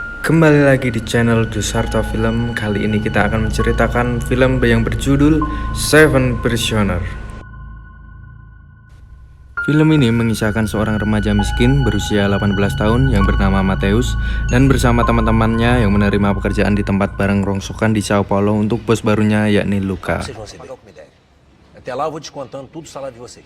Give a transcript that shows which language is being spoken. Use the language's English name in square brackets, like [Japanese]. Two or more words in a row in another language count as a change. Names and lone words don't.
[Indonesian] Kembali lagi di channel Dusarto Film. Kali ini kita akan menceritakan film yang berjudul Seven Prisoner. Film ini mengisahkan seorang remaja miskin berusia 18 tahun yang bernama Mateus dan bersama teman-temannya yang menerima pekerjaan di tempat barang rongsokan di Sao Paulo untuk bos barunya yakni Luca. [Portuguese] Até lá eu vou descontando tudo o salário de vocês.